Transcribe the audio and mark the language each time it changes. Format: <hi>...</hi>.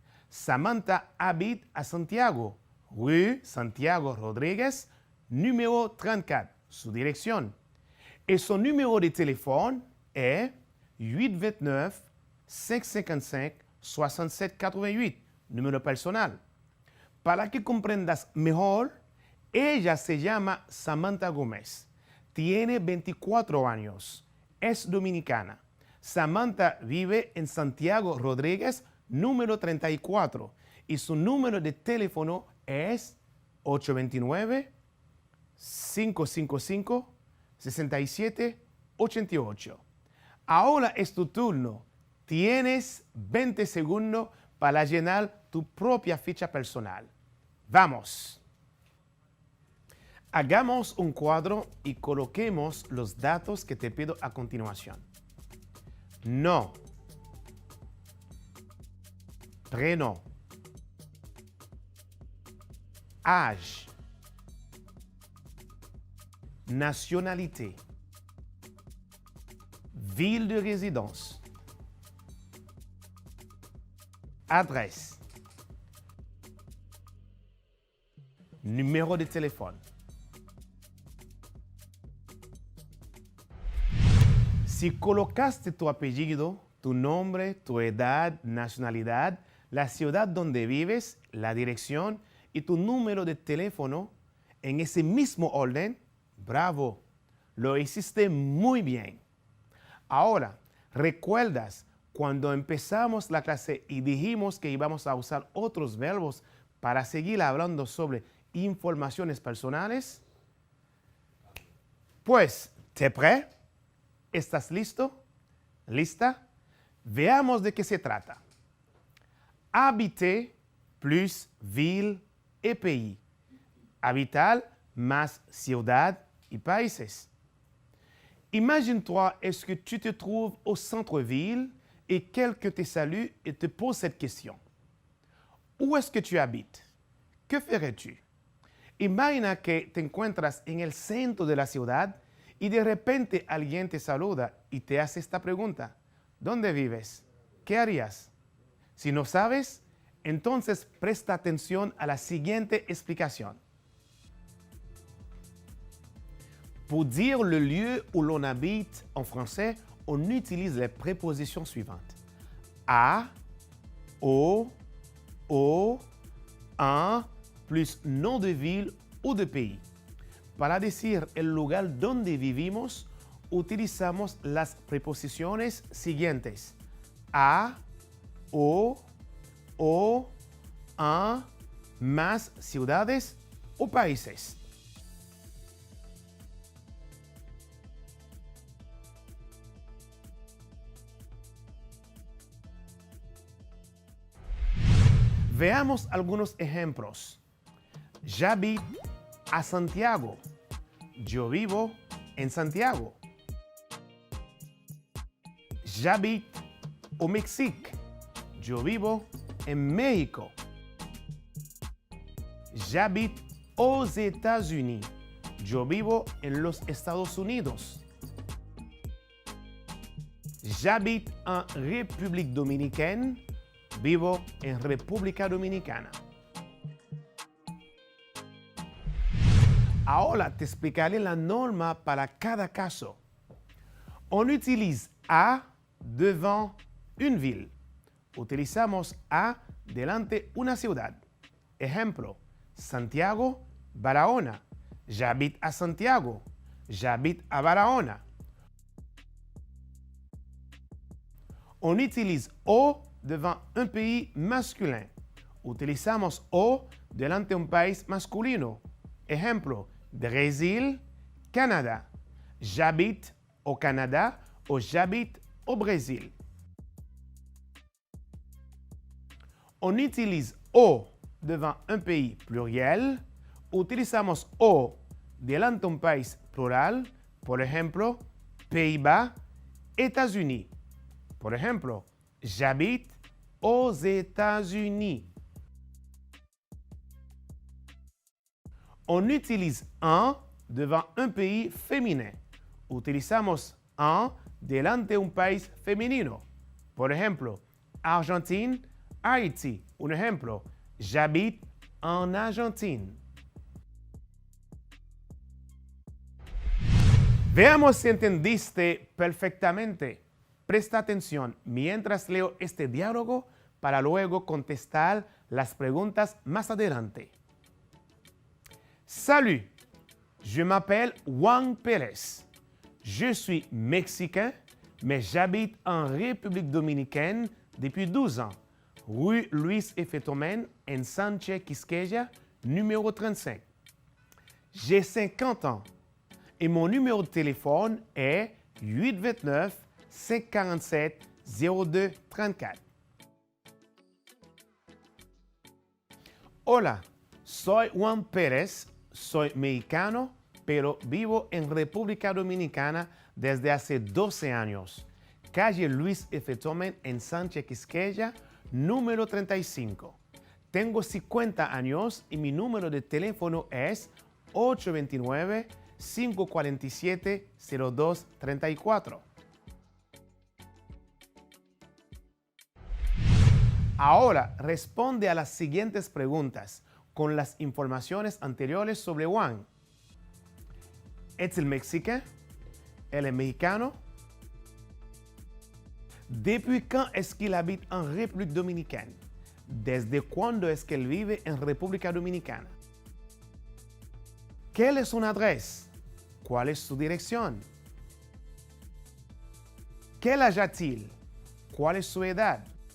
<fr>Samantha habite à Santiago, rue Santiago Rodríguez, numéro 34,</fr> <es>su dirección.</es> <fr>Et son numéro de téléphone est 829 555 67 88,</fr> <es>número personal. Para que comprendas mejor, ella se llama Samantha Gómez. Tiene 24 años. Es dominicana. Samantha vive en Santiago Rodríguez, número 34. Y su número de teléfono es 829-555-6788. Ahora es tu turno. Tienes 20 segundos para llenar tu propia ficha personal. ¡Vamos! Hagamos un cuadro y coloquemos los datos que te pido a continuación.</es> <fr>Nom, prénom, âge, nationalité, ville de résidence, adresse, numéro de téléphone.</fr> <es>Si colocaste tu apellido, tu nombre, tu edad, nacionalidad, la ciudad donde vives, la dirección y tu número de teléfono en ese mismo orden, bravo, lo hiciste muy bien. Ahora, ¿recuerdas cuando empezamos la clase y dijimos que íbamos a usar otros verbos para seguir hablando sobre informaciones personales? Pues,</es> <fr>¿te prêt?</fr> <es>¿Estás listo? ¿Lista? Veamos de qué se trata.</es> <fr>Habiter plus ville et pays.</fr> <es>Habitar más ciudad y países.</es> <fr>Imagine-toi, est-ce que tu te trouves au centre-ville et quelqu'un te salue et te pose cette question. Où est-ce que tu habites? Que ferais-tu?</fr> <es>Imagina que te encuentras en el centro de la ciudad y de repente alguien te saluda y te hace esta pregunta. ¿Dónde vives? ¿Qué harías? Si no sabes, entonces presta atención a la siguiente explicación.</es> <fr>Pour dire le lieu où l'on habite en français, on utilise les prépositions suivantes. A, au, en, plus nom de ville ou de pays.</fr> <es>Para decir el lugar donde vivimos, utilizamos las preposiciones siguientes. A, o, en, más ciudades o países. Veamos algunos ejemplos.</es> <fr>J'habite à Santiago.</fr> <es>Yo vivo en Santiago.</es> <fr>J'habite au Mexique.</fr> <es>Yo vivo en México.</es> <fr>J'habite aux États-Unis.</fr> <es>Yo vivo en los Estados Unidos.</es> <fr>J'habite en République Dominicaine.</fr> <es>Vivo en República Dominicana. Ahora te explicaré la norma para cada caso.</es> <fr>On utilise a devant une ville.</fr> <es>Utilizamos a delante una ciudad.</es> <fr>Ejemplo, Santiago, Barahona. J'habite à Santiago. J'habite à Barahona. On utilise o devant un pays masculin.</fr> <es>Utilizamos o delante un país masculino.</es> <fr>Ejemplo, Brésil, Canada. J'habite au Canada o j'habite au Brésil. On utilise o devant un pays pluriel.</fr> <es>Utilizamos o delante un país plural. Por ejemplo, Pays-Bas, États-Unis. Por ejemplo,</es> <fr>j'habite aux États-Unis. On utilise un devant un pays féminin.</fr> <es>Utilizamos un delante un país femenino. Por ejemplo, Argentine, Haïti. Un ejemplo,</es> <fr>j'habite en Argentine.</fr> <es>Veamos si entendiste perfectamente. Presta atención mientras leo este diálogo para luego contestar las preguntas más adelante.</es> <fr>Salut, je m'appelle Juan Pérez. Je suis mexicain, mais j'habite en République dominicaine depuis 12 ans, rue Luis F. Tomén, en Sánchez Quisqueya, numéro 35. J'ai 50 ans et mon numéro de téléphone est 829 547 0234.</fr> <es>Hola, soy Juan Pérez, soy mexicano, pero vivo en República Dominicana desde hace 12 años. Calle Luis F. Tomén en Sánchez Quisqueya, número 35. Tengo 50 años y mi número de teléfono es 829-547-0234. Ahora responde a las siguientes preguntas con las informaciones anteriores sobre Juan. ¿Es el mexicain? ¿Él es mexicano?</es> <fr>¿Depuis quand est-ce qu'il habite en République Dominicaine?</fr> <es>¿Desde cuándo es que él vive en República Dominicana?</es> <fr>¿Quelle est son adresse?</fr> <es>¿Cuál es su dirección?</es> <fr>¿Quel âge a-t-il?</fr> <es>¿Cuál es su edad?</es>